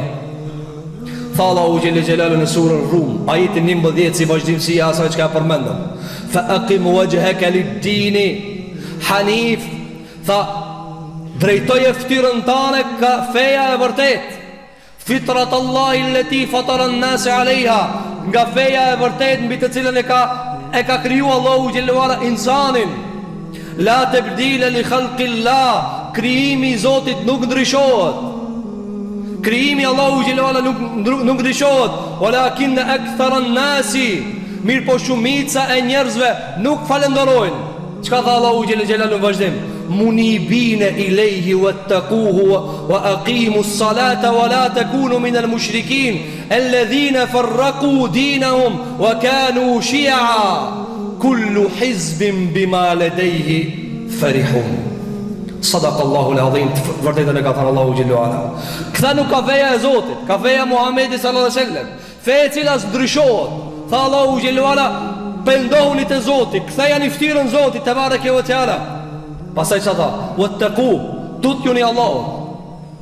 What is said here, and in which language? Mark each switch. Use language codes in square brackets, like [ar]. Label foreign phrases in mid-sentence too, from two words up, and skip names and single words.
[sq] Tha Allahu [ar] جل جلاله [sq] në surën Rum, ajetin 11, si vazhdimësia e asaj që ka përmendëm. [ar] فأقم وجهك للدين حنيف. [sq] Tha drejtoje fytyrën tane ka feja e vërtet. [ar] فطرت الله التي فطر الناس عليها, [sq] nga feja e vërtet mbi të cilën e ka kriju Allahu [ar] جل وعلا [sq] insanin. [ar] لا تبديل لخلق الله, [sq] krijimi i Zotit nuk ndryshohet. Krijimi Allahu [ar] جل وعلا [sq] nuk ndryshohet. [ar] ولكن أكثر الناس, [sq] mirë po shumica e njerëzve nuk falenderojnë. Çka tha Allahu xhallahu në vazhdim? [ar] منيبين إليه واتقوه وأقيموا الصلاة ولا تكونوا من المشركين الذين فرقوا دينهم وكانوا شيعا كل حزب بما لديه فرحون. صدق الله العظيم. [sq] Vërtetën e ka thënë Allahu [ar] جل وعلا. [sq] Këta nuk ka feja e Zotit, ka feja Muhamedi [ar] صلى الله عليه وسلم. [sq] Feja e cila ndryshohet. Tha Allahu [ar] جل وعلا, [sq] pendohuni te Zoti, ktheja në fytyrën Zotit te [ar] تبارك وتعالى. [sq] Pastaj çfarë tha? Wattaqu, tutjuni Allahut.